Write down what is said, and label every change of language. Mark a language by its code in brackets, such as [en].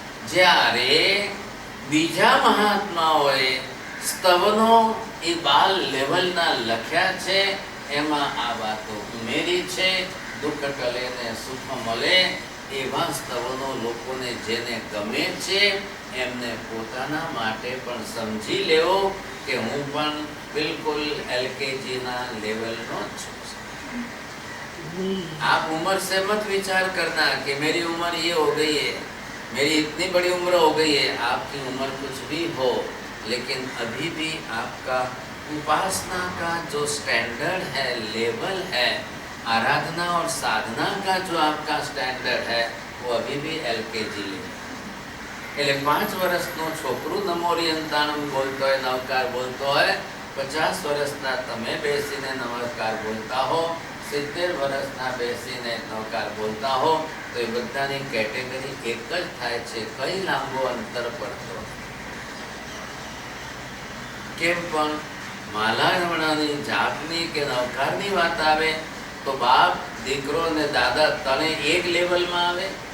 [gu] જ્યારે બીજા મહાત્માઓએ સ્તવનો એ બાલ લેવલના લખ્યા છે એમાં આ વાતો ઉમેરી છે. દુઃખ ટલે ને સુખ મળે એવા સ્તવનો લોકોને જેને ગમે છે એમને પોતાના માટે પણ સમજી લેવો कि हूँ पण बिल्कुल एलकेजी ना लेवल नो छूं. [hi] आप उम्र से मत विचार करना कि मेरी उम्र ये हो गई है, मेरी इतनी बड़ी उम्र हो गई है. आपकी उम्र कुछ भी हो, लेकिन अभी भी आपका उपासना का जो स्टैंडर्ड है, लेवल है, आराधना और साधना का जो आपका स्टैंडर्ड है वो अभी भी एलकेजी लेवल. [gu] એટલે 5 વર્ષનો છોકરો નમોરિયંતાણમ બોલતો હોય, નવકાર બોલતો હોય, 50 વર્ષના તમે બેસીને નમસ્કાર બોલતા હો, 70 વર્ષના બેસીને નવકાર બોલતા હો, તો એ બધાની કેટેગરી એક જ થાય છે. કઈ લાંબો અંતર પડતો કેમ પણ માલાવણાની જાપની કે નવકારની વાત આવે તો બાપ દીકરો ને દાદા તને એક લેવલમાં આવે.